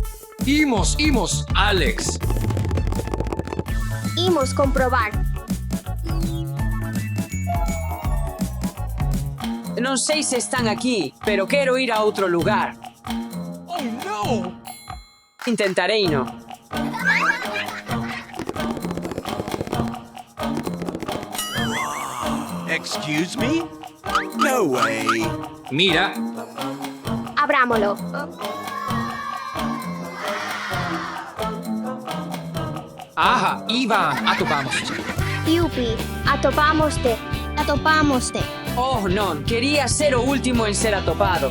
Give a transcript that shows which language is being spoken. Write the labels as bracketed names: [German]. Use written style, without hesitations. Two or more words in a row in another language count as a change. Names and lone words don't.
[Galician] Imos, Alex. Imos comprobar. Non sei se están aquí, pero quero ir a outro lugar. [English] Oh no! [Galician] Intentarei no. [English] Excuse me? No way. [Galician] Mira, Abrámoslo. aha, Ivan, atopamos. Yupi, atopámoste. Atopámoste. Oh, non, quería ser o último en ser atopado.